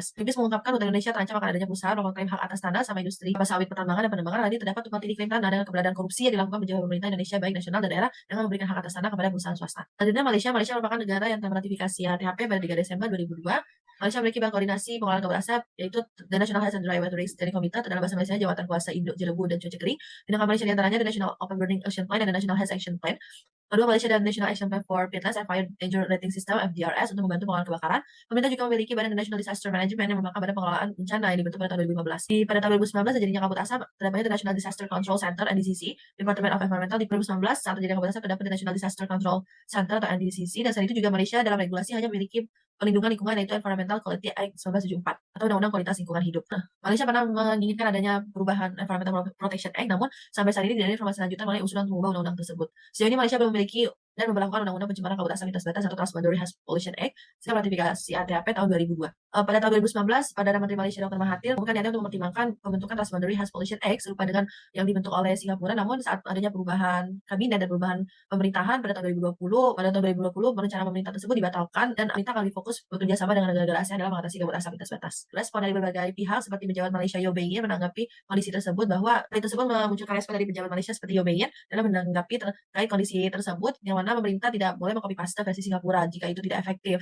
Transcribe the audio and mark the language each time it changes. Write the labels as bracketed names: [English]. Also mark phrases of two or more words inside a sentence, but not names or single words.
[Indonesian] Greenpeace mengungkapkan hutan Indonesia terancam akan adanya perusahaan mengklaim hak atas tanah sama industri kelapa sawit, pertambangan, dan penambangan lainnya terdapat tumpang tindih klaim tanah dengan keberadaan korupsi yang dilakukan pejabat pemerintah Indonesia baik nasional dan daerah dengan memberikan hak atas tanah kepada perusahaan swasta. Selanjutnya Malaysia merupakan negara yang telah meratifikasi HTHP pada 3 Desember 2002. Malaysia memiliki Badan Koordinasi Pengelolaan Kabut Asap, yaitu The National Health and Dry Weather Steering Committee, dalam bahasa Malaysia Jawatan Kuasa Induk Jelebu dan Cuaca Kering. Tindakan Malaysia diantaranya The National Open Burning Action Plan dan The National Health Action Plan. Kedua, Malaysia dan National Action Plan for Peatlands and Fire Danger Rating System (FDRS) untuk membantu pengelolaan kebakaran. Pemerintah juga memiliki Badan National Disaster Management yang merupakan badan pengelolaan bencana yang dibentuk pada tahun 2015. Pada tahun 2019 terjadinya kabut asap, terdapat The National Disaster Control Center (NDCC), Department of Environmental. Di 2019 saat terjadi kabut asap terdapat The National Disaster Control Center atau NDCC, dan selain itu juga Malaysia dalam regulasi hanya memiliki pelindungan lingkungan, yaitu Environmental Quality Act 1974 atau Undang-Undang Kualitas Lingkungan Hidup. Nah, Malaysia pernah menginginkan adanya perubahan Environmental Protection Act, namun sampai saat ini tidak ada informasi lanjutan mengenai usulan mengubah undang-undang tersebut. Sejauh ini Malaysia belum memiliki dan memperlakukan Undang-Undang Pencemaran Kabut Asap Lintas Batas atau Transboundary Air Pollution Act setelah ratifikasi ATHP tahun 2002. Pada tahun 2019, Perdana Menteri Malaysia Dr. Mahathir bukan niatnya untuk mempertimbangkan pembentukan Transboundary Air Pollution Act serupa dengan yang dibentuk oleh Singapura, namun saat adanya perubahan kabinet dan perubahan pemerintahan pada tahun 2020, rencana pemerintah tersebut dibatalkan dan pemerintah akan fokus bekerja sama dengan negara-negara ASEAN dalam mengatasi kabut asap lintas batas. Respon dari berbagai pihak seperti pejabat Malaysia Yeo Beng Yen menanggapi kondisi tersebut bahwa hal tersebut memunculkan respon dari pejabat Malaysia seperti Yeo Beng Yen dalam menanggapi terkait kondisi tersebut, yang mana pemerintah tidak boleh mengcopy paste versi Singapura jika itu tidak efektif.